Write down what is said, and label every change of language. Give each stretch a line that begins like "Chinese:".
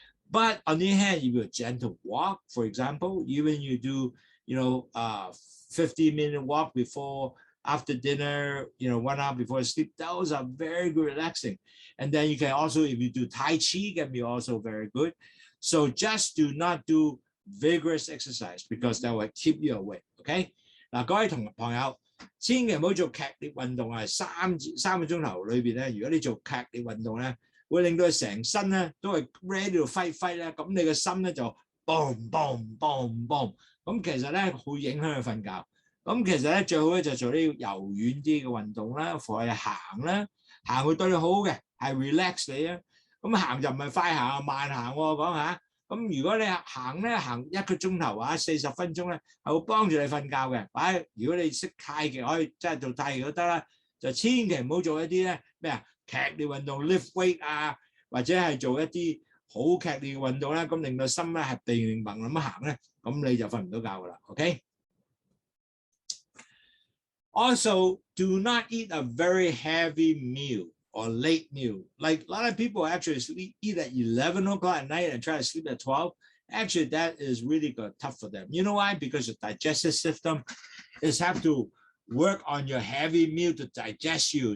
English: But on the other hand, you do a gentle walk, for example, even you do, 15-minute walk after dinner, 1 hour before sleep, those are very good relaxing. And then you can also, if you do Tai Chi, can be also very good. So just do not do vigorous exercise because that will keep you awake, okay?
Cantonese: 嗱，各位朋友，千祈唔好做劇烈運動啊！3個鐘頭裏邊咧，如果你做劇烈運動咧，會令到你成身咧都係
English: ready to fight
Cantonese: 咧，咁你個心咧就 boom boom boom boom， 咁其實咧會影響你瞓覺。咁其實咧最好咧就做啲柔軟啲嘅運動啦，或者行啦，行會對你好嘅，係 relax 你啊。咁行就唔係快行啊，慢行喎，講下。咁如果你行1個鐘頭或者40分鐘咧，係會幫助你瞓覺嘅。或者如果你識太極，可以真係做太極都得啦。就千祈唔好做一啲咧劇烈運動
English: lift weight
Cantonese: 啊，或者係做一啲好劇烈嘅運動咧，咁令到心咧係定定砰咁行咧，咁你就瞓唔到覺㗎啦。 OK。
English: Also, do not eat a very heavy meal. or late meal. Like a lot of people actually eat at 11 o'clock at night and try to sleep at 12. Actually, that is really tough for them. You know why? Because your digestive system is have to work on your heavy meal to digest you.